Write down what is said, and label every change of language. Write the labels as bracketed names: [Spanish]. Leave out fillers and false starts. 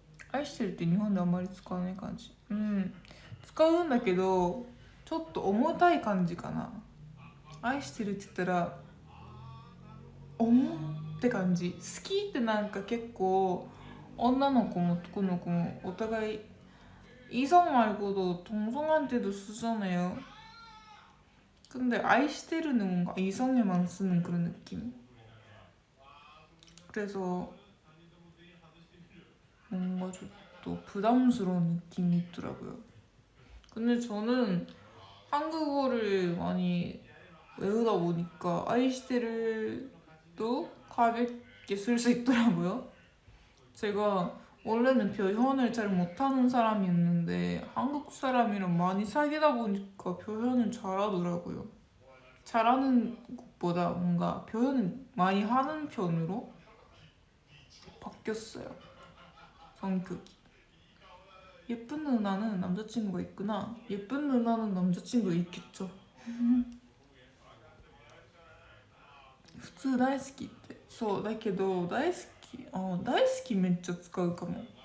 [Japanese] 愛してるって日本であんまり使わない感じ。使うんだけどちょっと重たい感じかな。愛してるって言ったら重って感じ。好きってなんか結構女の子も男の子もお互い [Korean] 이성 말고도 동성한테도 쓰잖아요. 근데 아이시테르는 뭔가 이성에만 쓰는 그런 느낌. 그래서 뭔가 좀 또 부담스러운 느낌이 있더라고요. 근데 저는 한국어를 많이 외우다 보니까 아이시테르도 가볍게 쓸 수 있더라고요. 제가 원래는 표현을 잘 못하는 사람이었는데 한국 사람이랑 많이 사귀다 보니까 표현을 잘하더라고요. 잘하는 것보다 뭔가 표현을 많이 하는 편으로 바뀌었어요. 성격이. 예쁜 누나는 남자친구가 있구나. 예쁜 누나는 남자친구가 있겠죠. [Japanese] 普通大好きってそうだけど大好きめっちゃ使うかも。